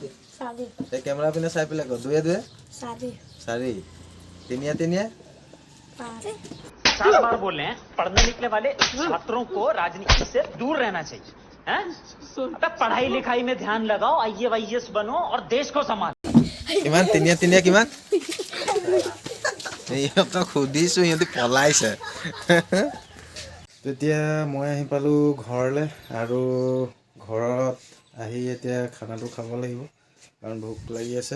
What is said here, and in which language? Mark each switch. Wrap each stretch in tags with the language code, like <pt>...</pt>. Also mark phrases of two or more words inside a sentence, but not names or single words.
<as>এই কেমেৰা পিনে চাই পেলাই ক। 2 2 4। 4। 3 3 5।</as> <hi>7 बार बोल रहे हैं पढ़ने निकले वाले छात्रों को राजनीति से दूर रहना चाहिए हैं? अबे पढ़ाई लिखाई में ध्यान लगाओ, आईएएस बनो और देश को संभालो।</hi> <as>কিমান 3 3 কিমান? ইহঁতক সুধিছোঁ, ইহঁতি পলাইছে। তেতিয়া মই আহি পালোঁ ঘৰলৈ আৰু ঘৰত আহি এতিয়া খানাটো খাব লাগিব কাৰণ ভোক লাগি আছে।</as>